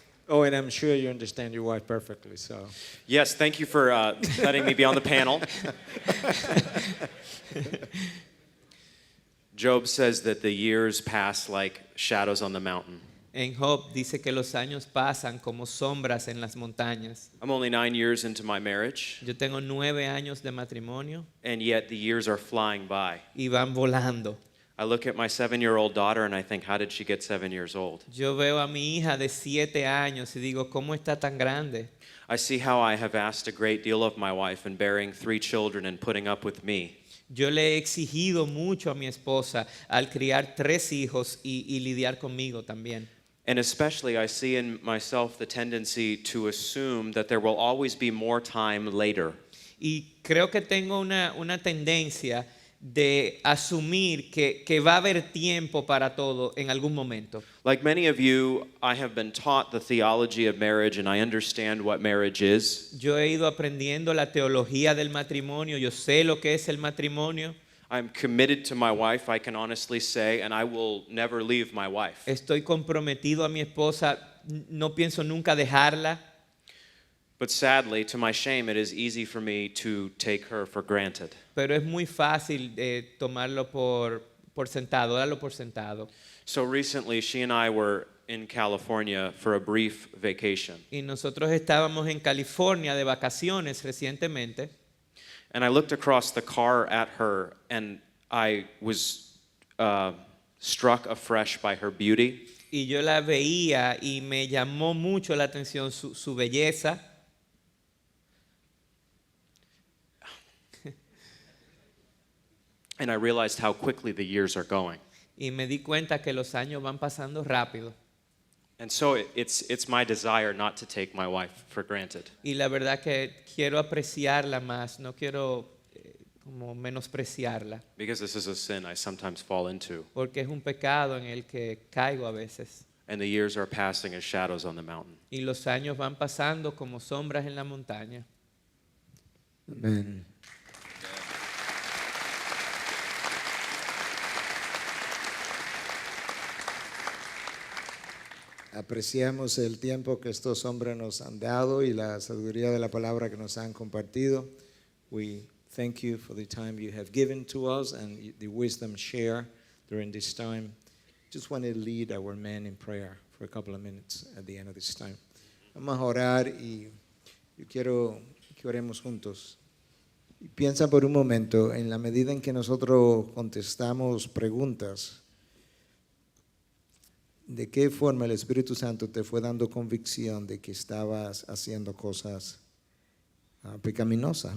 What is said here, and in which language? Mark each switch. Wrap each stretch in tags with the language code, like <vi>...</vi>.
<en>Oh, and I'm sure you understand your wife perfectly, so. Yes, thank you for letting me be on the panel. Job says that the years pass like shadows on the mountain.</en> <es>En Job dice que los años pasan como sombras en las montañas.</es> <en>I'm only 9 years into my marriage,</en> <es>Yo tengo 9 años de matrimonio</es> <en>and yet the years are flying by.</en> <es>y van volando.</es> <en>I look at my 7-year-old daughter and I think, how did she get 7 years old?</en> <es>Yo veo a mi hija de 7 años y digo, ¿cómo está tan grande?</es> <en>I see how I have asked a great deal of my wife in bearing 3 children and putting up with me.</en> <es>Yo le he exigido mucho a mi esposa al criar 3 hijos y lidiar conmigo también.</es> <en>And especially I see in myself the tendency to assume that there will always be more time later.</en> <es>Y creo que tengo una tendencia de asumir que va a haber tiempo para todo en algún momento.</es> <en>Like many of you, I have been taught the theology of marriage and I understand what marriage is.</en> <es>Yo he ido aprendiendo la teología del matrimonio, yo sé lo que es el matrimonio.</es> <en>I'm committed to my wife, I can honestly say, and I will never leave my wife.</en> <es>Estoy comprometido a mi esposa, no pienso nunca dejarla.</es> <en>But sadly, to my shame, it is easy for me to take her for granted.</en> <es>Pero es muy fácil tomarlo por sentado, darlo por sentado.</es> <en>So recently, she and I were in California for a brief vacation.</en> <es>Y nosotros estábamos en California de vacaciones recientemente.</es> <en>And I looked across the car at her, and I was struck afresh by her beauty.</en> <es>Y yo la veía y me llamó mucho la atención su belleza.</es> <en>And I realized how quickly the years are going.</en> <es>Y me di cuenta que los años van pasando rápido.</es> <en>And so it's my desire not to take my wife for granted.</en> <es>Y la verdad que quiero apreciarla más, no quiero como menospreciarla,</es> <en>Because this is a sin I sometimes fall into.</en> <es>porque es un pecado en el que caigo a veces.</es> <en>And the years are passing as shadows on the mountain.</en> <es>Y los años van pasando como sombras en la montaña. Amén. Apreciamos el tiempo que estos hombres nos han dado y la sabiduría de la palabra que nos han compartido.</es> <en>We thank you for the time you have given to us and the wisdom shared during this time. Just want to lead our men in prayer for a couple of minutes at the end of this time.</en> <es>Vamos a orar y yo quiero que oremos juntos. Y piensa por un momento en la medida en que nosotros contestamos preguntas. ¿De qué forma el Espíritu Santo te fue dando convicción de que estabas haciendo cosas pecaminosas?</es>